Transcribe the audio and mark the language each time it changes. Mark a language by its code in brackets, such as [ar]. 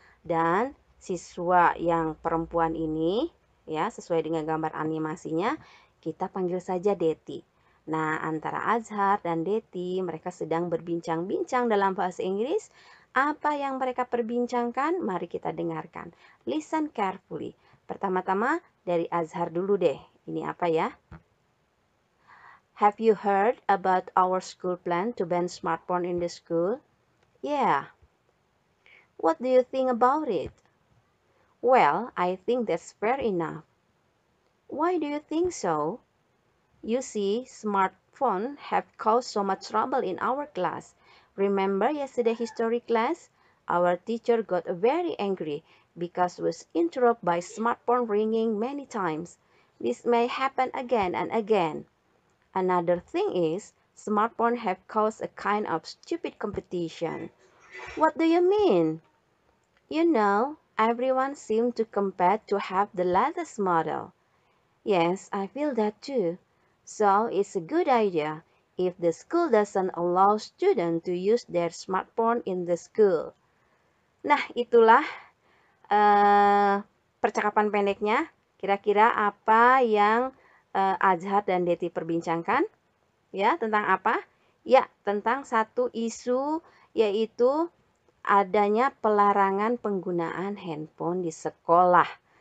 [id] Dan siswa yang perempuan ini, ya, sesuai dengan gambar animasinya, kita panggil saja Deti. Nah, antara Azhar dan Deti, mereka sedang berbincang-bincang dalam bahasa Inggris. Apa yang mereka perbincangkan? Mari kita dengarkan. [en] Listen carefully. [id] Pertama-tama dari Azhar dulu deh. Ini apa ya? [en] Have you heard about our school plan to ban smartphone in the school? Yeah. What do you think about it? Well, I think that's fair enough. Why do you think so? You see, smartphones have caused so much trouble in our class. Remember yesterday history class? Our teacher got very angry because was interrupted by smartphone ringing many times. This may happen again and again. Another thing is, smartphones have caused a kind of stupid competition. What do you mean? You know, everyone seems to compete to have the latest model. Yes, I feel that too. So it's a good idea if the school doesn't allow students to use their smartphone in the school. [id] Nah, itulah percakapan pendeknya. Kira-kira apa yang Azhar dan Deti perbincangkan? Ya, tentang apa? Ya, tentang satu isu yaitu adanya pelarangan penggunaan handphone di sekolah.